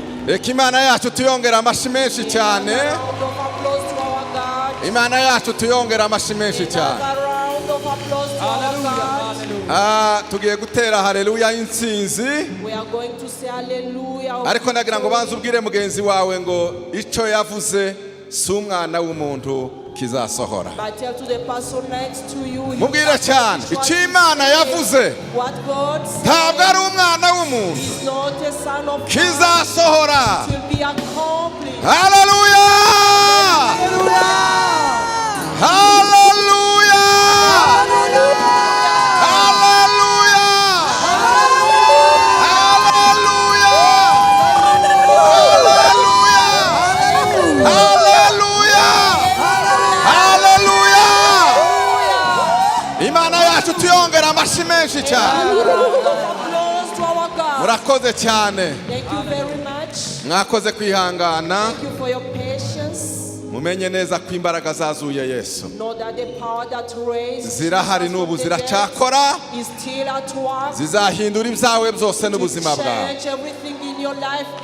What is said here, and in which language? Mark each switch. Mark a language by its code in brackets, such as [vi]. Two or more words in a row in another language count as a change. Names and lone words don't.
[rw] reka imana yacu tuyongera amashyi menshi cyane. [en] Round of applause to our God. [rw] Imana yacu tuyongera amashyi menshi cyane. [en] Another round of applause to our God. [rw] Tugiye gutera haleluya y'intsinzi. [en] We are going to say hallelujah. [rw] Ariko nagira ngo banze ubwire mugenzi wawe ngo icyo yavuze si umwana w'umuntu kizasohora. [en] But tell to the person next to you. [rw] Mubwire cyane icyo Imana yavuze [en] What God said [rw] ntabwo ari umwana w'umuntu [en] is not a son of man. [rw] kizasohora. [en] It will be accomplished. [rw] Haleluya! [en] Hallelujah. [rw] Haleluya! Haleluya! Haleluya! Haleluya! Haleluya! Imana yacu tuyongera amashyi menshi cyane. [en] Applause to our God. [rw] Murakoze cyane. [en] Thank you very much. [rw] Mwakoze kwihangana. [en] Thank you for your patience. [rw] Mumenye neza ko imbaraga zazuye Yesu [en] Know that the power that raised [rw] zirahari n'ubu ziracyakora, [en] is still at work [rw] zizahindura ibyawe byose [en] to [rw] n'ubuzima bwawe. [en] change everything in your life.